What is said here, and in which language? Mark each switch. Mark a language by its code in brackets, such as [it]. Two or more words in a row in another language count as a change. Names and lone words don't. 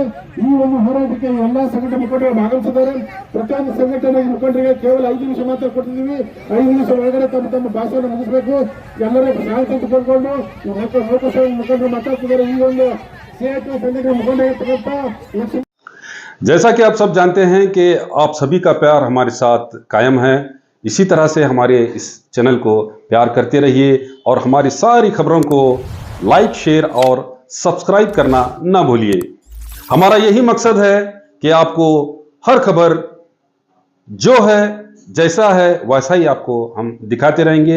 [kn] ಈ ಒಂದು ಹೋರಾಟಕ್ಕೆ ಎಲ್ಲಾ ಸಂಘಟನೆ ಮುಖಂಡರು ಭಾಗವಹಿಸಿದ್ದಾರೆ. ಪ್ರತಿಯೊಂದು ಸಂಘಟನೆ ಮುಖಂಡರಿಗೆ ಕೇವಲ 5 ನಿಮಿಷ ಮಾತ್ರ ಕೊಟ್ಟಿದ್ದೀವಿ. 5 ನಿಮಿಷ ಒಳಗಡೆ ತಮ್ಮ ಭಾಷೆಯನ್ನು ಮುಗಿಸಬೇಕು. ಎಲ್ಲರೂ ಶಾಂತಿ ತೆಗೆದುಕೊಂಡು ಲೋಕಸಭೆ ಮುಖಂಡರು ಮಾತಾಡ್ತಿದ್ದಾರೆ. ಈ ಒಂದು ಸಂಘಟನೆ ಮುಖಂಡ [hi] जैसा कि आप सब जानते हैं कि आप सभी का प्यार हमारे साथ कायम है। इसी तरह से हमारे इस चैनल को प्यार करते रहिए और हमारी सारी खबरों को [en] like, share [hi] और सब्सक्राइब करना ना भूलिए। हमारा यही मकसद है कि आपको हर खबर जो है, जैसा है वैसा ही आपको हम दिखाते रहेंगे।